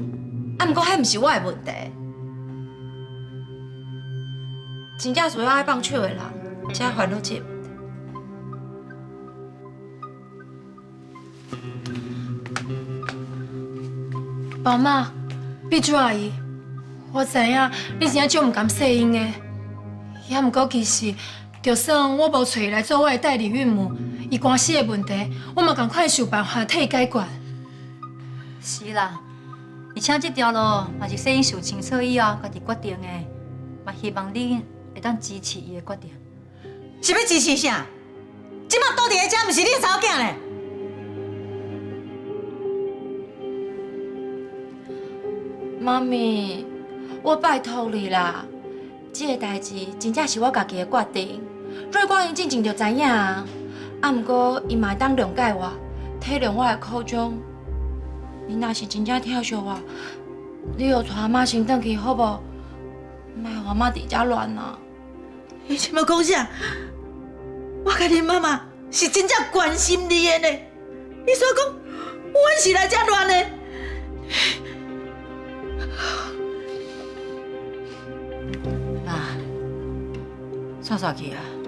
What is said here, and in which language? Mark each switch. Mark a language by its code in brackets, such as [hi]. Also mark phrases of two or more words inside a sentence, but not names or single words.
[nan] 啊，毋過迄毋是我的問題。真正需要愛放手的人，才煩惱這個問題。寶媽，碧珠阿姨，我知影你真正足毋甘世英的，也毋過其實，就算我無找伊來做我的代理孕母，伊官司的問題，我嘛共款想辦法替伊解決。是啦，而且這條路嘛是世英想清楚以後家己決定的，嘛希望你會當支持伊的決定。是要支持啥？即馬倒佇個遮，毋是你的查某囝呢？媽咪，我拜託你啦，這個代志真正是我家己的決定。瑞光因進前就知影啊，啊，毋過伊嘛會當諒解我，體諒我的苦衷。你若是真正疼惜我，你就帶阿媽先轉去好無？莫讓阿媽佇遮亂啊！你即馬講啥？ 我甲恁媽媽是真正關心你的呢。你煞講阮是來遮亂的？算算去啊！